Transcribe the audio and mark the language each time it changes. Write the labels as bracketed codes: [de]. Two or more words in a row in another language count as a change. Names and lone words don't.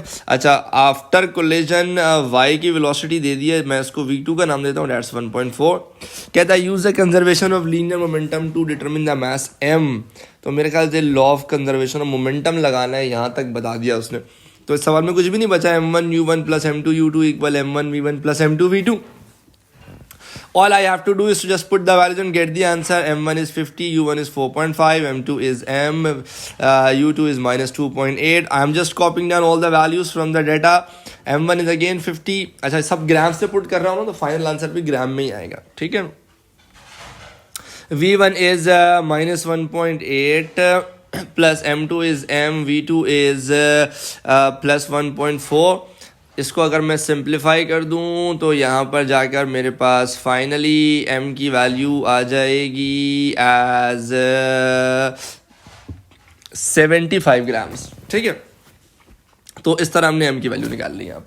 [hi] अच्छा, [en] after collision [hi] y की वेलोसिटी दे दी है, मैं इसको v2 का नाम देता हूँ, दैट्स 1.4. कहता है [en] use the conservation of linear momentum to determine the mass m. [hi] तो मेरे ख्याल से [en] law of conservation of momentum [hi] लगाना है, यहाँ तक बता दिया उसने. तो इस सवाल में कुछ भी नहीं बचा. [en] m1 u1 plus m2 u2 equal m1 v1 plus m2 v2. All I have to do is to just put the values and get the answer. M1 is 50, U1 is 4.5, M2 is M, U2 is -2.8. I am just copying down all the values from the data. M1 is again 50. [hi] अच्छा, सब ग्राम से पुट कर रहा हूँ ना, तो [en] final answer [hi] भी ग्राम में ही आएगा. ठीक है. [en] V1 is -1.8 plus M2 is M, V2 is plus 1.4. [hi] इसको अगर मैं सिंप्लीफाई कर दूं तो यहाँ पर जाकर मेरे पास फाइनली m की वैल्यू आ जाएगी [en] as 75 grams. [hi] ठीक है, तो इस तरह हमने m की वैल्यू निकाल ली यहाँ पर.